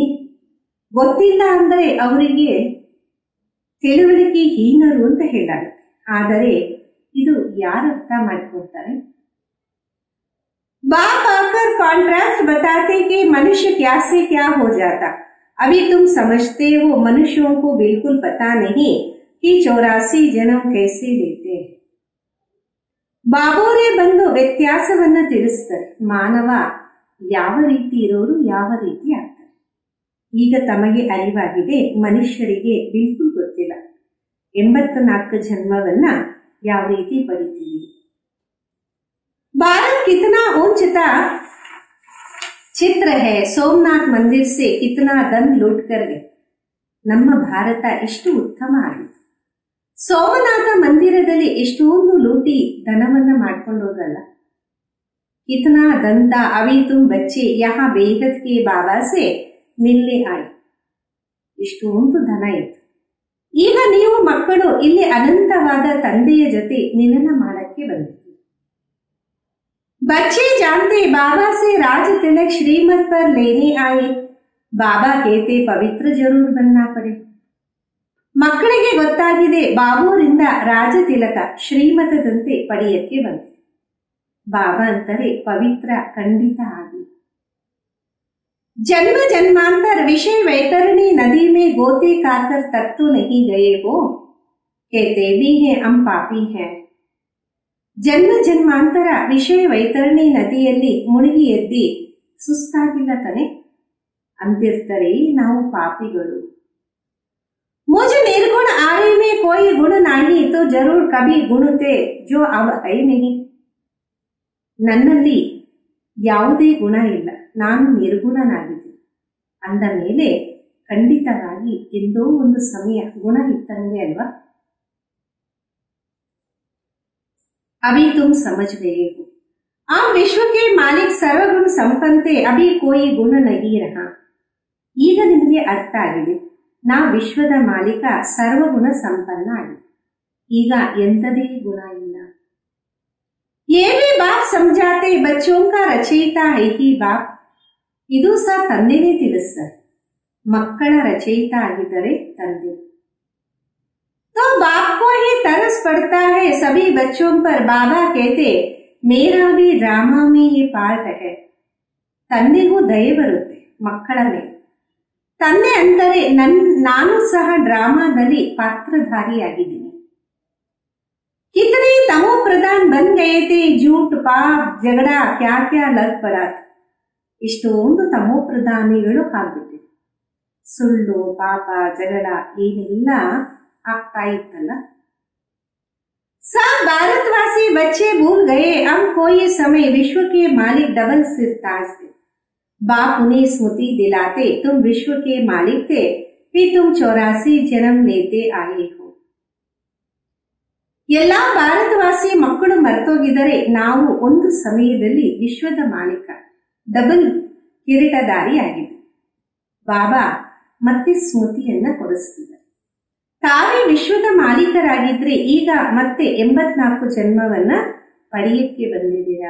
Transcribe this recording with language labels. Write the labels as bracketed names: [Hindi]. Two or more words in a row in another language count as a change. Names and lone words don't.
[Kannada] ಗೊತ್ತಿಲ್ಲ ಅಂದ್ರೆ ಅವರಿಗೆ ತಿಳುವಳಿಕೆ ಹೀನರು ಅಂತ ಹೇಳಾಗುತ್ತೆ. ಆದರೆ ಇದು ಯಾರು ಅರ್ಥ ಮಾಡಿಕೊಳ್ತಾರೆ? [Hindi] बाप आकर कॉन्ट्रास्ट बताते कि मनुष्य क्या से क्या हो जाता. अभी तुम समझते हो, मनुष्यों को बिल्कुल पता नहीं कि 84 जन्म कैसे लेते हैं. [Kannada] ಬಾಬೋರೇ ಬಂದು ವ್ಯತ್ಯಾಸವನ್ನ ತಿಳಿಸ್ತಾರೆ. ಮಾನವ ಯಾವ ರೀತಿ ಇರೋರು ಯಾವ ರೀತಿ ಆಗ್ತಾರೆ. ಈಗ ತಮಗೆ ಅರಿವಾಗಿದೆ, ಮನುಷ್ಯರಿಗೆ ಬಿಲ್ಕುಲ್ ಗೊತ್ತಿಲ್ಲ 84 ಜನ್ಮವನ್ನ ಯಾವ ರೀತಿ ಪಡಿತೀವಿ. [Hindi] भारत कितना ऊंचता ಚಿತ್ರ है, ಸೋಮನಾಥ್ ಮಂದಿರ್ से कितना धन लूट कर गए. [Kannada] ನಮ್ಮ ಭಾರತ ಎಷ್ಟು ಉತ್ತಮ ಆಗಿತ್ತು. ಸೋಮನಾಥ ಮಂದಿರದಲ್ಲಿ ಎಷ್ಟೊಂದು ಲೂಟಿ ಧನವನ್ನ ಮಾಡ್ಕೊಂಡು ಹೋಗಲ್ಲ. [Hindi] कितना धन था, अभी तुम बच्चे यहाँ बेहद के बाबा से मिलने आए. [Kannada] ಎಷ್ಟೊಂದು ಧನ ಇತ್ತು. ಈಗ ನೀವು ಮಕ್ಕಳು ಇಲ್ಲಿ ಅನಂತವಾದ ತಂದೆಯ ಜೊತೆ ಮಿಲನ ಮಾಡಕ್ಕೆ ಬಂದಿದ್ದೀರಿ. [Hindi] बच्चे जानते बाबा से राज तिलक श्रीमत पर लेने आए. बाबा कहते पवित्र जरूर बनना पड़े. [Kannada] ಮಕ್ಕಳಿಗೆ ಗೊತ್ತಾಗಿದೆ ಬಾಬೂರಿಂದ ರಾಜ ತಿಲಕ ಶ್ರೀಮತದಂತೆ ಪಡೆಯಕ್ಕೆ ಬಂದೆ. ಬಾಬಾ ಅಂತಾರೆ ಪವಿತ್ರ ಖಂಡಿತ ಆಗಿ. [Hindi] जन्म जन्मांतर विषय वैतरणी नदी में गोते खाकर तक तो नहीं गए हो, कहते भी हैं हम पापी हैं. [Kannada] ಜನ್ಮ ಜನ್ಮಾಂತರ ವಿಷಯ ವೈತರಣಿ ನದಿಯಲ್ಲಿ ಮುಳುಗಿ ಎದ್ದಿ ಸುಸ್ತಾಗಿಲ್ಲ ತಾನೆ. ಅಂತಿರ್ತಾರೆ ನಾವು ಪಾಪಿಗಳು. [Hindi] मुझ निर्गुण आर्य में कोई गुण नहीं तो जरूर कभी गुण थे जो अब है नहीं. [Kannada] ನನ್ನಲ್ಲಿ ಯಾವುದೇ ಗುಣ ಇಲ್ಲ, ನಾನು ನಿರ್ಗುಣನಾಗಿದ್ದೀನಿ ಅಂದ ಮೇಲೆ ಖಂಡಿತವಾಗಿ ಎಂದೋ ಒಂದು ಸಮಯ ಗುಣ ಇತ್ತಂಗೆ ಅಲ್ವಾ. [Hindi] अभी तुम समझ गए हो. आप विश्व के मालिक सर्वगुण संपन्न थे, अभी कोई गुण नहीं रहा. [Kannada] ಈಗ ನಿಮಗೆ ಅರ್ಥ ಆಗಿದೆ, ನಾ ವಿಶ್ವದ ಮಾಲೀಕ, ಸರ್ವಗುಣ ಸಂಪನ್ನ ಆಗಿದೆ, ಈಗ ಎಂಥದೇ ಗುಣ ಇಲ್ಲ. [Hindi] ये भी बाप समझाते बच्चों का रचयिता है ही बाप. [Kannada] ಇದು ಸಹ ತಂದೆನೇ ತಿಳಿಸ್ತಾರೆ, ಮಕ್ಕಳ ರಚಯಿತ ಆಗಿದ್ದರೆ ತಂದೆ. [Hindi] तो बाप को ही तरस पड़ता है सभी बच्चों पर. बाबा कहते मेरा भी ड्रामा में ये पार्ट है. [Kannada] ತಂದೆಗೂ ದಯೆ ಬರುತ್ತೆ ಮಕ್ಕಳ ಮೇಲೆ. ತಂದೆ ಅಂದರೆ ನಾನು ಸಹ ಡ್ರಾಮಾದಲ್ಲಿ ಪಾತ್ರಧಾರಿಯಾಗಿದ್ದೀನಿ. [Hindi] कितने तमो प्रधान बन गए थे, झूठ पाप झगड़ा क्या क्या लग पड़ा. [Kannada] ಇಷ್ಟೊಂದು ತಮೋ ಪ್ರಧಾನಿಗಳು ಆಗ್ಬಿಟ್ಟಿದೆ. ಸುಳ್ಳು ಪಾಪ ಜಗಳ ಏನೆಲ್ಲ ಆಗ್ತಾ ಇತ್ತಲ್ಲ. [Hindi] सब भारतवासी बच्चे भूल गए अब कोई समय विश्व के मालिक डबल सिर ताज थे. बाप उन्हें स्मृति दिलाते तुम विश्व के मालिक थे, फिर तुम 84 जन्म लेते आए हो. [Kannada] ಎಲ್ಲಾ ಭಾರತವಾಸಿ ಮಕ್ಕಳು ಮರ್ತೋಗಿದರೆ ನಾವು ಒಂದು ಸಮಯದಲ್ಲಿ ವಿಶ್ವದ ಮಾಲೀಕ, ಡಬಲ್ ಕಿರೀಟಧಾರಿ ಆಗಿದ್ದೆ. ಬಾಬಾ ಮತ್ತೆ ಸ್ಮೃತಿಯನ್ನ ಕೊಡಿಸ್ತಿದ್ದಾರೆ. ತಾವೇ ವಿಶ್ವದ ಮಾಲೀಕರಾಗಿದ್ರೆ ಈಗ ಮತ್ತೆ 84 ಜನ್ಮವನ್ನ ಪಡೆಯಕ್ಕೆ ಬಂದಿದ್ದೀರಾ.